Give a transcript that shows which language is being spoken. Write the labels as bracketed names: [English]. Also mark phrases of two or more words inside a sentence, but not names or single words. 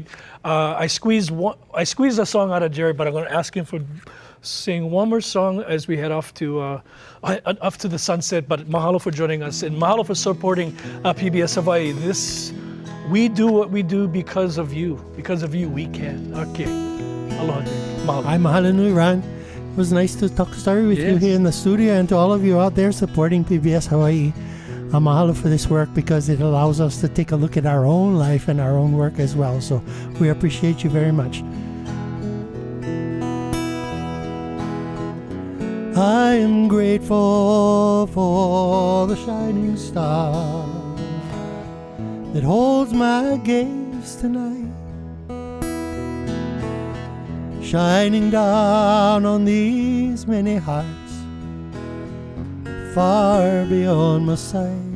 [English] I squeezed a song out of Jerry, but I'm going to ask him for sing one more song as we head off to the sunset. But mahalo for joining us, and mahalo for supporting PBS Hawaiʻi. We do what we do because of you. Because of you, we can. Okay. Aloha, Jerry. Mahalo. Hi, [Hawaiian] mahalo nui, [English] Ron. It was nice to talk story with you Yes. here in the studio, and to all of you out there supporting PBS Hawaiʻi. Mahalo for this work, because it allows us to take a look at our own life and our own work as well. So we appreciate you very much. I am grateful for the shining star that holds my gaze tonight, shining down on these many hearts far beyond my sight.